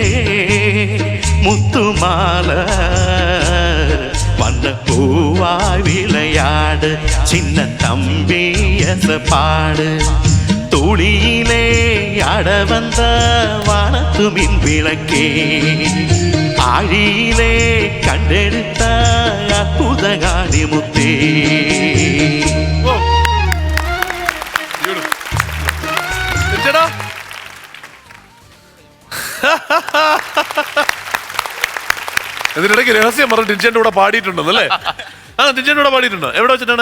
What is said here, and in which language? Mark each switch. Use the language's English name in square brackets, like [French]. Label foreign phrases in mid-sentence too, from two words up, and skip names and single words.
[Tamil] முத்துமால வண்ண பூவாய் விளையாடு சின்ன தம்பி பாடு துளியிலே ஆட வந்த வானத்து மின் விளக்கே ஆழியிலே கண்டெடுத்த அற்புதகாடி முத்தே. [Malayalam] ഇതിനിടയ്ക്ക് രഹസ്യം പറഞ്ഞ് ടിൻചന്റെ കൂടെ പാടിയിട്ടുണ്ടെന്നല്ലേ? ടിൻചന്റെ കൂടെ പാടിയിട്ടുണ്ടോ? എവിടെ വെച്ചിട്ടാണ്?